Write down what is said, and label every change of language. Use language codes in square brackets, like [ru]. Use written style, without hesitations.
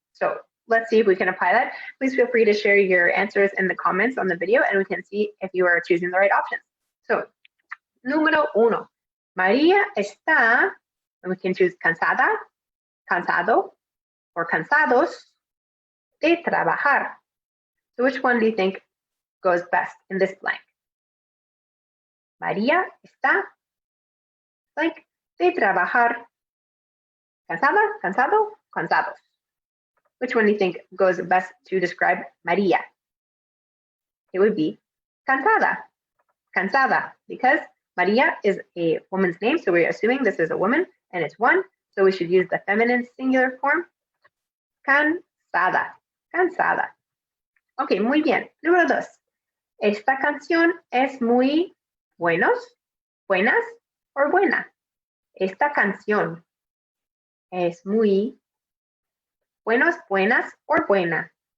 [en] So let's see if we can apply that. Please feel free to share your answers in the comments on the video and we can see if you are choosing the right options. So, [es] número uno, María está, [en] and we can choose cansada, cansado, or [es] cansados de trabajar. [en] So which one do you think goes best in this blank? [es] María está blank de trabajar. Cansada, cansado, cansados. [en] Which one do you think goes best to describe María? It would be cansada, cansada, because María is a woman's name, so we're assuming this is a woman, and it's one, so we should use the feminine singular form, cansada, cansada. [es] Ok, muy bien. Número dos. Esta canción es muy buenos, buenas, or buena. Esta canción es muy buenos, buenas, or buena.